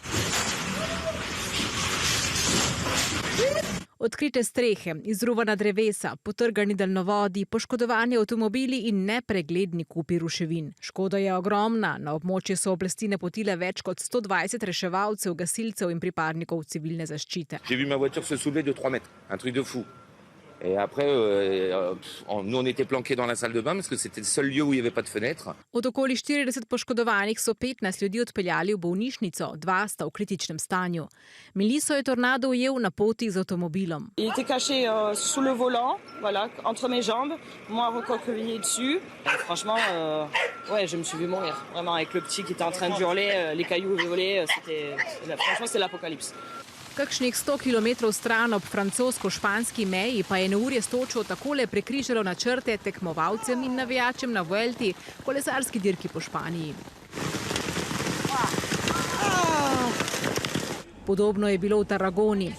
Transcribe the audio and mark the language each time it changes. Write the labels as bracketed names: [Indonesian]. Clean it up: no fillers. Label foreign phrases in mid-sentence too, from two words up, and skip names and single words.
[Slovenian] Odkrite strehe, izruvana drevesa, potrgani daljnovodi, poškodovani avtomobili in nepregledni kupi ruševin. Škoda je ogromna, na območje so oblasti napotile več kot 120 reševalcev, gasilcev in pripadnikov civilne zaščite. [French] J'ai vu ma voiture se soulever de 3 mètres, un truc de fou. Et après, nous on était planqués dans la salle de bain parce que c'était le seul lieu où il n'y avait pas de fenêtre. [Slovenian] Od okoli 40 poškodovanih so 15 ljudi odpeljali v bolnišnico, 2 sta v kritičnem stanju. Miliso je tornado ujel na poti z avtomobilom. [French] Il était caché sous le volant, voilà, entre mes jambes, moi recroquevillé dessus. Et franchement, ouais, je me suis vu mourir. Vraiment, avec le petit qui était en train de hurler, les cailloux volaient, franchement, c'était l'apocalypse. [Slovenian] Kakšnih 100 km stran ob francosko-španski meji pa je neurje s točo takole prekrižalo načrte tekmovalcem in navijačem na Vuelti, kolesarski dirki po Španiji. Podobno je bilo v Tarragoni.